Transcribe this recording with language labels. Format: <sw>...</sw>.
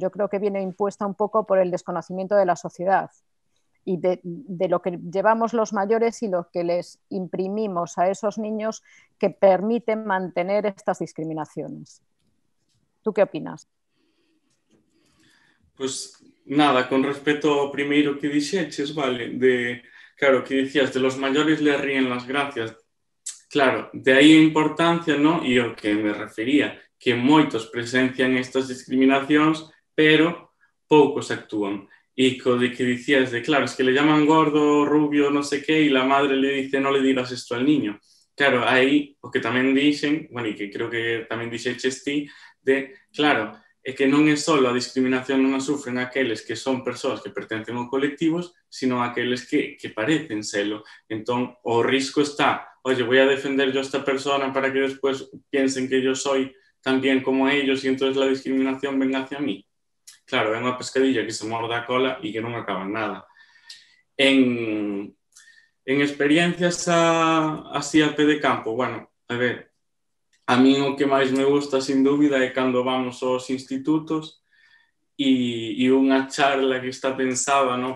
<es>Yo creo que viene impuesta un poco por el desconocimiento de la sociedad y de lo que llevamos los mayores y lo que les imprimimos a esos niños que permiten mantener estas discriminaciones. ¿Tú qué opinas?</es> <gl>Pues nada, con respecto ao primeiro que dixeches, vale, claro, que dicías,</gl> <es>de los mayores le ríen las gracias.</es> <gl>Claro, de aí a importancia, ¿no? E o que me refería, que moitos presencian estas discriminacións, pero poucos actúan.</gl> <es>Y de que decías claro, es que le llaman gordo, rubio, no sé qué, y la madre le dice, no le digas esto al niño.</es> <gl>Claro, aí o que tamén dixen, bueno, e que creo que tamén dixeches ti, claro, é que non é só a discriminación non a sufren aqueles que son persoas que pertencen a colectivos, sino aqueles que parecen selo. Entón, o risco está,</gl> <es>oye, voy a defender yo a esta persona para que después piensen que yo soy también como ellos y entonces la discriminación venga hacia mí.</es> <gl>Claro, é unha pescadilla que se morda a cola e que non acaba en nada. En experiencias así a pé de campo, bueno, a ver, a mí o que máis me gusta, sin dúbida, é cando vamos aos institutos e unha charla que está pensada, ¿no?</gl>